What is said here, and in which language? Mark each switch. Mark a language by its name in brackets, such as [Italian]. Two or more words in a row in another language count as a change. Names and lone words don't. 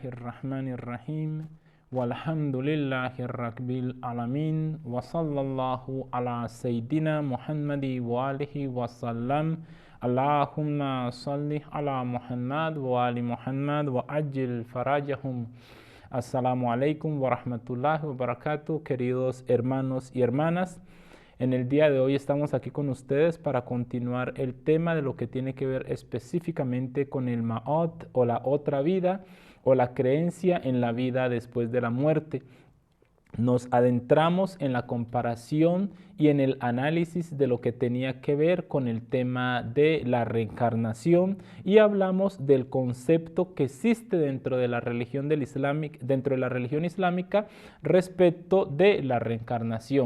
[Arabic] الرحمن الرحيم والحمد لله رب العالمين وصلى الله على سيدنا محمد وآله وسلم اللهم صل على محمد وآل محمد وعجل فرجهم. السلام عليكم ورحمة الله وبركاته, [Spanish] queridos hermanos y hermanas. En el día de hoy estamos aquí con ustedes para continuar el tema de lo que tiene que ver específicamente con el Ma'at o la otra vida o la creencia en la vida después de la muerte. Nos adentramos en la comparación y en el análisis de lo que tenía que ver con el tema de la reencarnación y hablamos del concepto que existe dentro de la religión islámica respecto de la reencarnación.